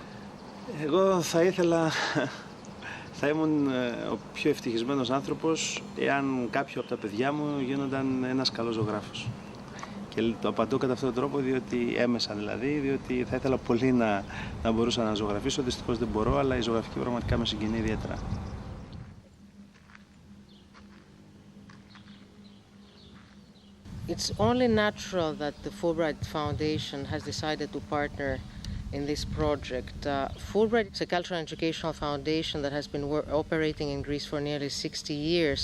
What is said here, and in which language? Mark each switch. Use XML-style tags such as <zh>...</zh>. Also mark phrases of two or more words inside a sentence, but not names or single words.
<el>Εγώ θα ήθελα, θα ήμουν ο πιο ευτυχισμένος άνθρωπος εάν κάποιο από τα παιδιά μου γίνονταν ένας καλός ζωγράφος. Και το απαντώ κατά αυτόν τον τρόπο, διότι έμεσα δηλαδή, διότι θα ήθελα πολύ να μπορούσα να ζωγραφίσω, δυστυχώς δεν μπορώ, αλλά η ζωγραφική πραγματικά με συγκινεί ιδιαίτερα.</el> <en>It's only natural that the Fulbright Foundation has decided to partner in this project. Fulbright is a cultural and educational foundation that has been operating in Greece for nearly 60 years.</en>